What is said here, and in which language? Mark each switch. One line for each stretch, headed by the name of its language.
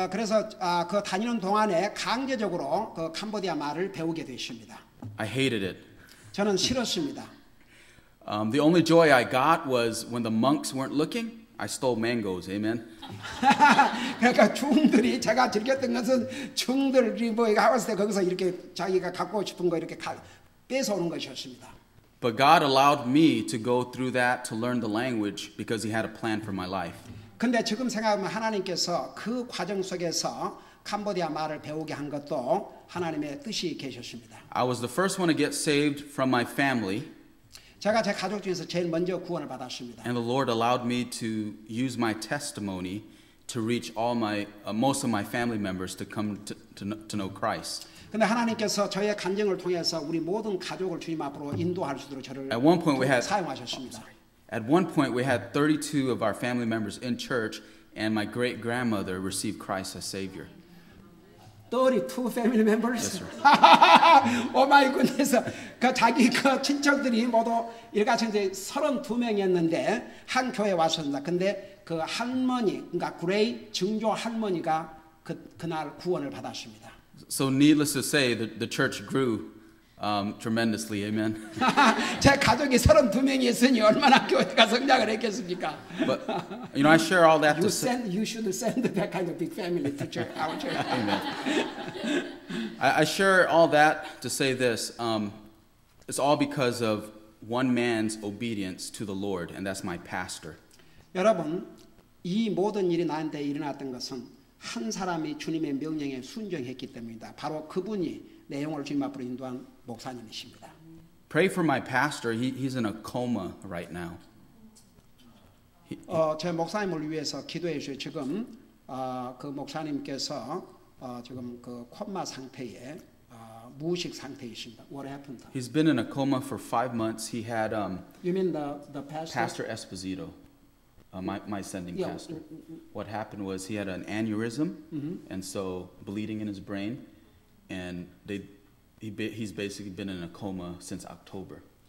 Korean: 그래서 그 다니는 동안에 강제적으로 그 캄보디아 말을 배우게 됐습니다.
English: I hated it.
Korean: 저는 싫었습니다.
English: The only joy I got was when the monks weren't looking, I stole mangoes. Amen.
Korean: 그러니까 중들이 제가 즐겼던 것은 중들이 뭐 이거 하웠을 때 거기서 이렇게 자기가 갖고 싶은 거 이렇게 뺏어오는 것이었습니다.
English: But God allowed me to go through that to learn the language because He had a plan for my life.
Korean: 근데 지금 생각하면 하나님께서 그 과정 속에서 캄보디아 말을 배우게 한 것도 하나님의 뜻이 계셨습니다.
English: I was the first one to get saved from my family.
Korean: 제가 제 가족 중에서 제일 먼저 구원을 받았습니다.
English: And the Lord allowed me to use my testimony to reach most of my family members to come to know Christ.
Korean: 근데 하나님께서 저의 간증을 통해서 우리 모든 가족을 주님 앞으로 인도할 수 있도록 저를
English: At one point
Korean: 사용하셨습니다.
English: At one point, we had 32 of our family members in church, and my great-grandmother received Christ as Savior. 32 family members? Yes, sir. 오 마이 굿네스.
Korean: 그 자기 그 친척들이 모두 일가치 이제 32명이었는데 한 교회에 왔습니다. 근데 그 할머니, 그러니까 그레이 증조 할머니가 그날 구원을 받았습니다.
English: So needless to say, the church grew tremendously. Amen.
Korean: 제 가족이 32명이 있으니 얼마나 교회가 성장을 했겠습니까?
English: But I share all that to say. You should send that kind of big family to church, our church. Amen. I share all that to say this. It's all because of one man's obedience to the Lord, and that's my pastor.
Korean: 여러분, 이 모든 일이 나한테 일어났던 것은 한 사람이 주님의 명령에 순종했기 때문입니다. 바로 그분이 내 영혼을 주님 앞으로 인도한 목사님이십니다.
English: Pray for my pastor. He's in a coma right now.
Korean: 제 목사님을 위해서 기도해 주세요. 지금 그 목사님께서 지금 그 코마 상태에 무의식 상태이십니다.
English: What happened? He's been in a coma for 5 months. He had You mean the pastor? Pastor Esposito, my sending pastor. What happened was he had an aneurysm, and so bleeding in his brain, and he's basically been in a coma since October.